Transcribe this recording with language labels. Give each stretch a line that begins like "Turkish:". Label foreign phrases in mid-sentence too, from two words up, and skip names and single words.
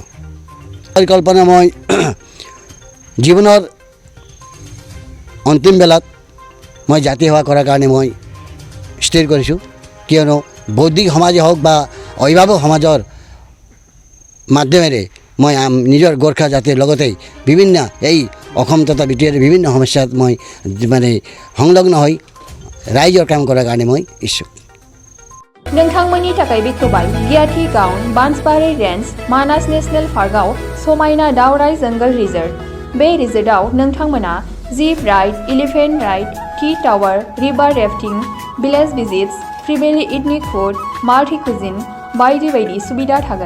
Assamese: পৰিকল্পনা মই জীৱনৰ অন্তিম বেলাত মই জাতি সেৱা কৰাৰ কাৰণে মই স্থিৰ কৰিছোঁ। কিয়নো বৌদ্ধিক সমাজে হওক বা অভিভাৱক সমাজৰ মাধ্যমেৰে মই নিজৰ গোৰ্খা জাতিৰ লগতে বিভিন্ন এই অসম তথা বিটিআৰ বিভিন্ন সমস্যাত মই মানে সংলগ্ন হৈ ৰাইজৰ কাম কৰাৰ কাৰণে মই ইচ্ছুক।
Bodo: नोंथांमोननि थाखाय बेखेवबाय गियाथि गाउन बान्सबारि रेन्ज मानास नेशनेल पार्कआव समायना दावराय जंगल रिजर्ट। बे रिजर्टआव नोंथांमोना
English: jeep ride, elephant ride, tea tower, river rafting, village visits, fremeli ethnic food, multi cuisine
Bodo: बायदि बायदि सुबिदा थागोन।